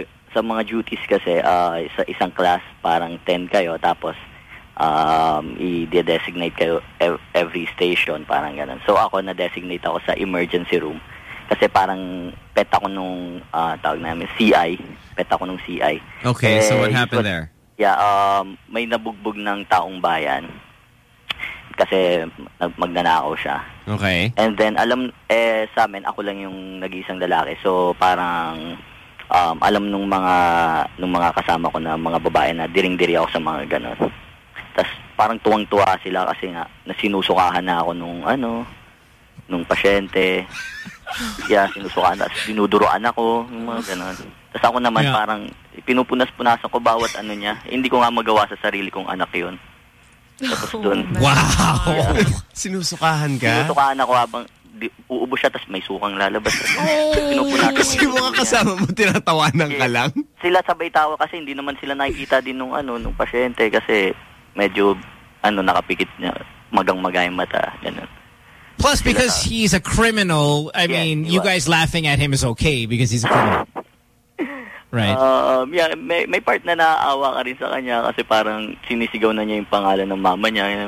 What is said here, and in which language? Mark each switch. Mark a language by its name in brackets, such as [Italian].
[Filipino] Sa mga duties kasi, sa isang class, parang 10 kayo, tapos i-designate kayo every station, parang ganun. So, ako na-designate ako sa emergency room. Kasi parang pet ako nung, tawag namin, CI. Pet ako nung CI. [English] Okay, so what happened there? [Filipino] Yeah, may nabugbog ng taong bayan. Kasi magnanakaw siya. Okay. [English] And then, [Filipino] alam, sa amin, ako lang yung nag-iisang lalaki. So, parang alam nung mga kasama ko na mga babae na diring-diri ako sa mga ganun. Tapos parang tuwang-tuwa sila kasi nga nasinusukahan na ako nung pasyente. Yeah, sinusukahan na. Tapos dinuduroan ako, yung mga ganun. Tapos ako naman parang pinupunas-punasan ko bawat ano niya. Eh, hindi ko nga magawa sa sarili kong anak yun. Tapos dun. Wow! Yeah. Sinusukahan ka? Sinusukahan ako habang uubos siya tapos may sukang lalabas. Kasi yung mga kasama mo tinatawanan ka lang? Sila sabay tawa kasi hindi naman sila nakikita din nung pasyente kasi medyo nakapikit niya magang-magayang mata. Ganun. [English] Plus because he's a criminal, I mean, you guys laughing at him is okay because he's a criminal. Right. [Filipino] May part na naaawa ka rin sa kanya kasi parang sinisigaw na niya yung pangalan ng mama niya.